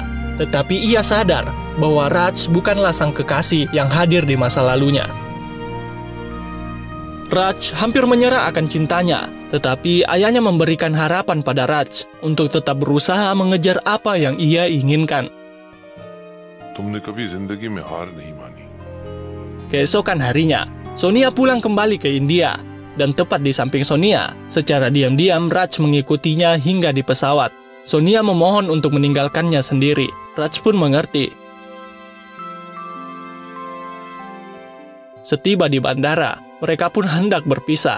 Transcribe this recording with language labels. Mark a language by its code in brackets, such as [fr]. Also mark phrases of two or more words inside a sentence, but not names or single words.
[id] Tetapi ia sadar bahwa Raj bukanlah sang kekasih yang hadir di masa lalunya. Raj hampir menyerah akan cintanya, tetapi ayahnya memberikan harapan pada Raj untuk tetap berusaha mengejar apa yang ia inginkan. [hi] तुमने कभी जिंदगी में हार नहीं मानी। [id] Keesokan harinya, Sonia pulang kembali ke India, dan tepat di samping Sonia, secara diam-diam Raj mengikutinya hingga di pesawat. Sonia memohon untuk meninggalkannya sendiri. Raj pun mengerti. Setiba di bandara, mereka pun hendak berpisah.